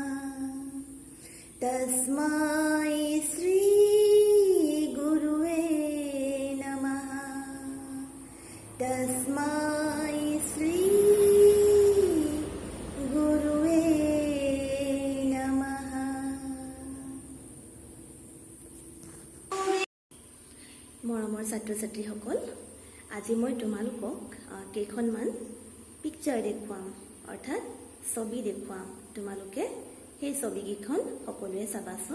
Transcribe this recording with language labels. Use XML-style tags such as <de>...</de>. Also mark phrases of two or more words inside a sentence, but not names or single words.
<sa>तस्मै श्री गुरुवे नमः तस्मै श्री गुरुवे नमः।</sa> <as>মৰমৰ ছাত্ৰ ছাত্ৰীসকল, আজি মই তোমালোকক কেইখনমান পিকচাৰ দেখুৱাম, অৰ্থাৎ ছবি দেখুৱাম। তোমালোকে সেই ছবিকেইখন সকলোৱে চাবাচোন।</as>